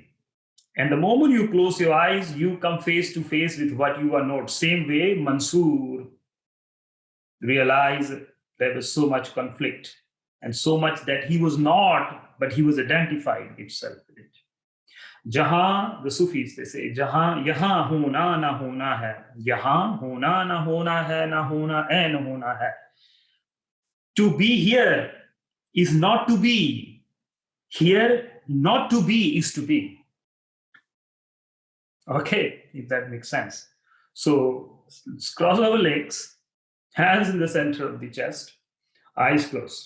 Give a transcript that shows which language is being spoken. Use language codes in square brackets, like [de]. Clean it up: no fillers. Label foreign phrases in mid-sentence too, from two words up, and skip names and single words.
[en] And the moment you close your eyes, you come face to face with what you are not. Same way, Mansoor realized there was so much conflict and so much that he was not, but he was identified himself with it. Jahan, the Sufis, they say, Jahan, [hi] यहाँ होना न होना है. यहाँ होना न होना है, न होना है, न होना है. [en] To be here is not to be. Here, not to be is to be. Okay, if that makes sense. So, cross our legs, hands in the center of the chest, eyes closed.